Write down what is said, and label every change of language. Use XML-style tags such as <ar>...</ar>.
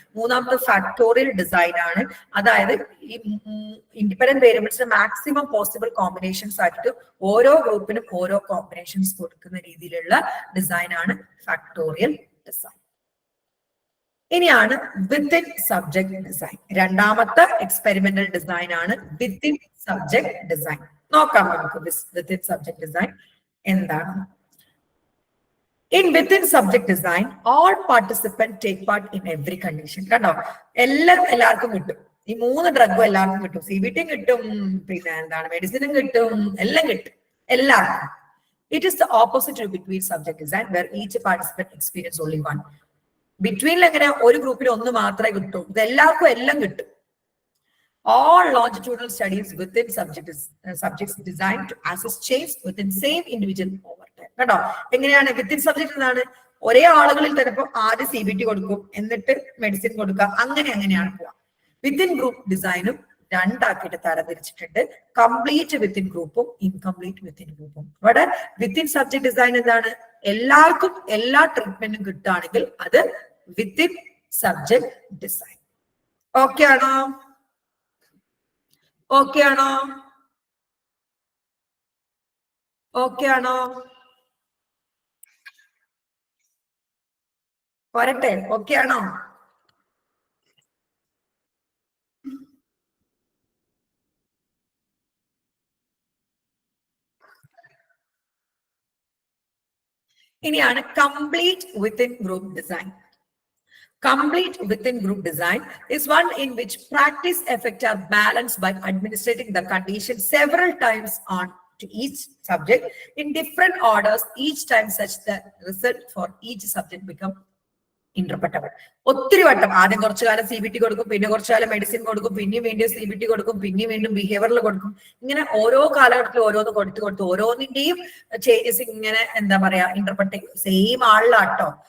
<ml>മൂന്നാമത്തെ factorial design ആണ്. അതായത് ഈ ഇൻഡിപെൻഡന്റ് വേരിയബിൾസിന് മാക്സിമം പോസിബിൾ കോമ്പിനേഷൻസ് ആയിട്ട് ഓരോ ഗ്രൂപ്പിനും ഓരോ കോമ്പിനേഷൻസ് കൊടുക്കുന്ന രീതിയിലുള്ള ഡിസൈൻ ആണ് ഫാക്ടോറിയൽ ഡിസൈൻ. ഇനിയാണ് വിത്തിൻ സബ്ജക്ട് ഡിസൈൻ. രണ്ടാമത്തെ എക്സ്പെരിമെന്റൽ ഡിസൈൻ ആണ് വിത്തിൻ സബ്ജക്ട് ഡിസൈൻ. നോക്കാം നമുക്ക് വിത്തിൻ സബ്ജക്ട് ഡിസൈൻ എന്താണ്.</ml> <en>In within subject design, all participants take part in every condition.</en> <ml>കണ്ടോ, എല്ലാവർക്കും കിട്ടും. ഈ 3 ഡ്രഗും എല്ലാവർക്കും കിട്ടും. CBT കിട്ടും, പിന്നെ എന്താണ് മെഡിസിനും കിട്ടും, എല്ലാം കിട്ടും എല്ലാവർക്കും.</ml> <en>It is the opposite of between subject design, where each participant experience only one.</en> <ml>ബിറ്റ്വീനിൽ എങ്ങനെ ഒരു ഗ്രൂപ്പിൽ ഒന്ന് മാത്രമേ കിട്ടൂ, ഇത് എല്ലാവർക്കും എല്ലാം കിട്ടും.</ml> <en>All longitudinal studies within subjects designed to assess change within same individual over time.</en> <ml>കേട്ടോ, എങ്ങനെയാണ് വിത്തിൻ സബ്ജക്ട് എന്നാണ് ഒരേ ആളുകളിൽ ചിലപ്പോൾ ആദ്യം CBT കൊടുക്കും, എന്നിട്ട് മെഡിസിൻ കൊടുക്കുക, അങ്ങനെയാണ് പോവാ. വിത്തിൻ ഗ്രൂപ്പ് ഡിസൈനും രണ്ടാക്കിയിട്ട് തരംതിരിച്ചിട്ടുണ്ട്. കംപ്ലീറ്റ് വിത്തിൻ ഗ്രൂപ്പും ഇൻകംപ്ലീറ്റ് വിത്തിൻ ഗ്രൂപ്പും. ഇവിടെ വിത്തിൻ സബ്ജക്ട് ഡിസൈൻ എന്താണ്, എല്ലാവർക്കും എല്ലാ ട്രീറ്റ്മെന്റും കിട്ടുകയാണെങ്കിൽ അത് വിത്തിൻ സബ്ജക്ട് ഡിസൈൻ. ഓക്കെ ആണോ? ഓക്കെ ആണോ? ഓക്കെ ആണോ? പോരട്ടെ? ഓക്കെ ആണോ? ഇനിയാണ് complete within group design.</ml> <en>Complete within group design is one in which practice effects are balanced by administrating the condition several times on to each subject in different orders, each time such that result for each subject become interpretable.</en> <ml>ഒത്തിരി വട്ടം ആദ്യം കുറച്ചു കാലം CBT കൊടുക്കും, പിന്നെ കുറച്ചു കാലം medicine കൊടുക്കും, പിന്നെ വീണ്ടും CBT കൊടുക്കും, പിന്നെ വീണ്ടും ബിഹേവിയറിൽ കൊടുക്കും. ഇങ്ങനെ ഓരോ കാലഘട്ടത്തിൽ ഓരോന്ന് കൊടുത്ത് ഓരോന്നിന്റെയും ചേഞ്ചസ് ഇങ്ങനെ എന്താ പറയാ ഇന്റർപ്രറ്റ് സെയിം ആളിലാട്ടോ.</ml>